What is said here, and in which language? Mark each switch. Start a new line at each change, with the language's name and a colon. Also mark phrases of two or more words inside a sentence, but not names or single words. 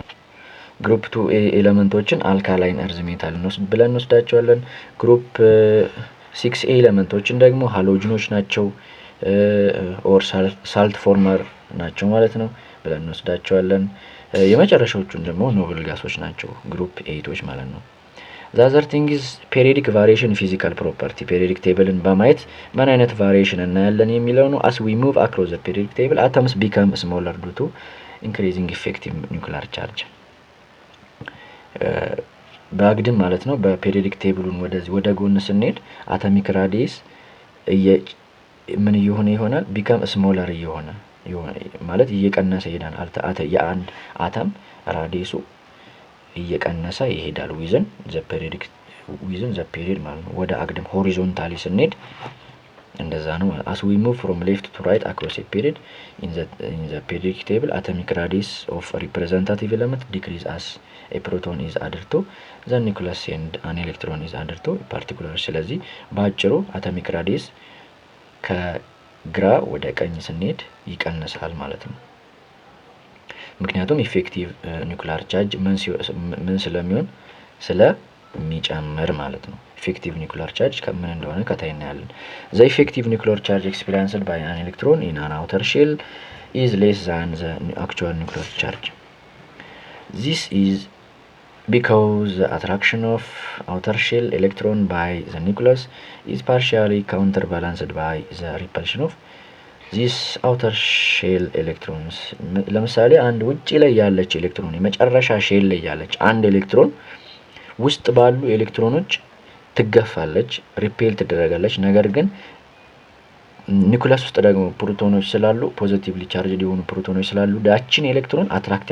Amharic: ግሩፕ 2A ኤሌመንቶችን
English: alkaline earth metal
Amharic: ብለን እንወስዳቸዋለን። ግሩፕ 6A ኤሌመንቶችን ደግሞ ሃሎጅኖች ናቸው ኦር
English: salt former
Amharic: ናቸው ማለት ነው ብለን እንወስዳቸዋለን። የመጨረሻዎቹን ደግሞ
English: noble gases
Amharic: ናቸው ግሩፕ 8ዎች ማለት ነው።
English: the other thing is periodic variation physical property.
Amharic: periodic tableን በማየት ምን አይነት ቫሪዬሽን እናያለን የሚለው ነው።
English: as we move across the periodic table atoms become smaller due to increasing effective nuclear charge.
Amharic: በአግድም ማለት ነው። በፔሪዮዲክ ቴብሉን ወደዚህ ወደ ጎን ስንሄድ አቶሚክ ራዲየስ ምን እየሆነ ይሆናል?
English: become smaller
Amharic: እየሆነ ማለት እየቀነሰ ይሄዳል።
English: የአንድ አተም ራዲየሱ እየቀነሰ ይሄዳል within the period
Amharic: ማለት ነው። ወደ አግድም ሆሪዞንታሊ ስንሄድ እንደዛ ነው።
English: as we move from left to right across a period in the periodic table atomic radius of a representative element decrease as a proton is added to the nucleus and an electron is added to a particular.
Amharic: ስለዚህ ባጭሩ
English: atomic radius
Amharic: ከግራ ወደ ቀኝ ስንሄድ ይቀንሳል ማለት ነው። ምክንያቱም
English: effective nuclear charge
Amharic: ምን ስለሚሆን ስለሚጨምር ማለት ነው።
English: effective nuclear charge
Amharic: ከምን እንደሆነ ከታይ እናያለን።
English: the effective nuclear charge experienced by an electron in an outer shell is less than the actual nuclear charge. This is because the attraction of outer shell electron by the nucleus is partially counterbalanced by the repulsion of this outer shell electrons
Amharic: ለምሳሌ አንድ ውጪ ላይ ያለች ኤሌክትሮን የመጨረሻ ሼል ላይ ያለች አንድ ኤሌክትሮን ውስጥ ባሉ ኤሌክትሮኖች ትገፋለች፣ ሪፔል ትደረጋለች። ነገር ግን ኒውክለስ ውስጥ ደግሞ ፕሮቶኖች ስላሉ
English: positively charged
Amharic: የሆኑ ፕሮቶኖች ስላሉ ዳችን
English: electron attract